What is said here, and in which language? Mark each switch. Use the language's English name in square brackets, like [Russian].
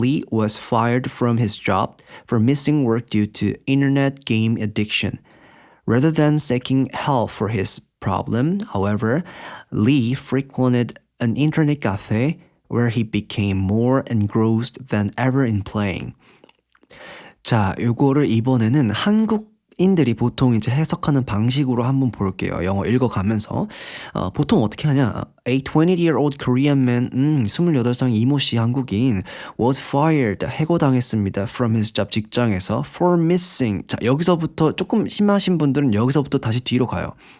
[English] Lee, was fired from his job for missing work due to internet game addiction. Rather than seeking help for his problem, however, Lee frequented an internet cafe where he became more engrossed than ever in playing. [Korean] 자, 요거를 이번에는 한국인들이 보통 이제 해석하는 방식으로 한번 볼게요. 영어 읽어가면서. 보통 어떻게 하냐? [English] A 20-year-old Korean man, [Korean] 28살 이모 씨 한국인 [English] was fired, [Korean] 해고당했습니다. [English] From his job, [Korean] 직장에서 [English] for missing. [Korean] 자, 여기서부터 조금 심하신 분들은 여기서부터 다시 뒤로 가요.